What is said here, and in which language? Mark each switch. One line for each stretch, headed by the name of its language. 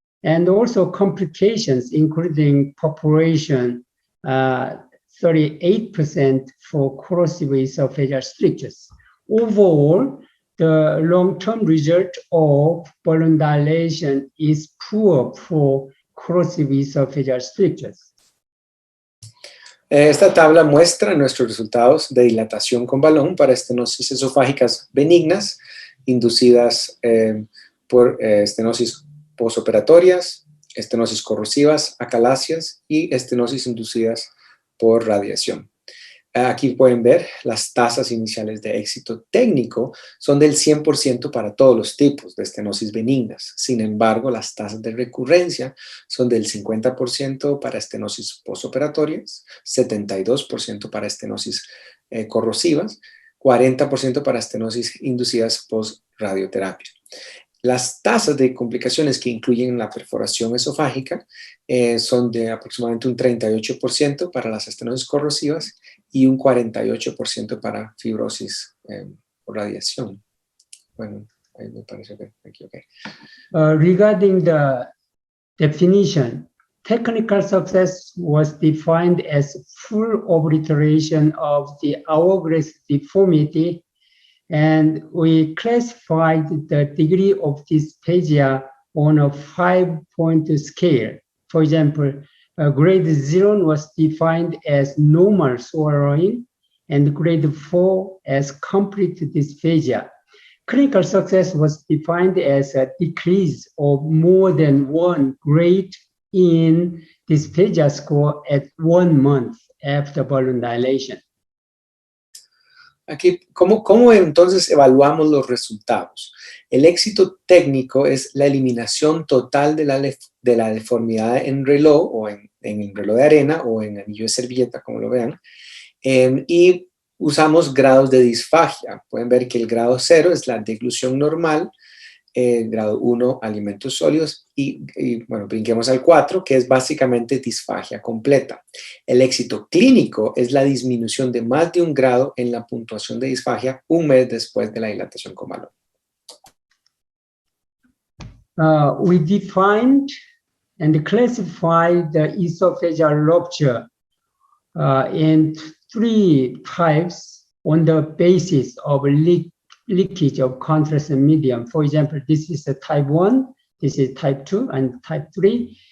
English: And also complications, including population, 38% for corrosive esophageal strictures. Overall, the long-term result of balloon dilation is poor for corrosive esophageal strictures.
Spanish: Esta tabla muestra nuestros resultados de dilatación con balón para estenosis esofágicas benignas inducidas por estenosis posoperatorias, estenosis corrosivas, acalasias y estenosis inducidas por radiación. Aquí pueden ver las tasas iniciales de éxito técnico son del 100% para todos los tipos de estenosis benignas. Sin embargo, las tasas de recurrencia son del 50% para estenosis posoperatorias, 72% para estenosis corrosivas, 40% para estenosis inducidas post-radioterapia. Las tasas de complicaciones que incluyen la perforación esofágica son de aproximadamente un 38% para las estenosis corrosivas y un 48% para fibrosis por radiación. Bueno, ahí me parece que aquí, okay.
English: Regarding the definition, technical success was defined as full obliteration of the hourglass deformity, and we classified the degree of dysphagia on a 5-point scale. For example, grade 0 was defined as normal swallowing, and grade 4 as complete dysphagia. Clinical success was defined as a decrease of more than 1 grade in dysphagia score at 1 month after balloon dilation.
Spanish: Aquí, ¿cómo entonces evaluamos los resultados? El éxito técnico es la eliminación total de la deformidad en reloj o en el reloj de arena o en anillo de servilleta, como lo vean, y usamos grados de disfagia. Pueden ver que el grado 0 es la deglución normal, grado 1 alimentos sólidos y bueno, brinquemos al 4, que es básicamente disfagia completa. El éxito clínico es la disminución de más de 1 grado en la puntuación de disfagia 1 mes después de la dilatación con balón.
English: We defined and classified the esophageal rupture in 3 types on the basis of leakage of contrast medium. For example, this is a type 1, this is type 2, and type 3.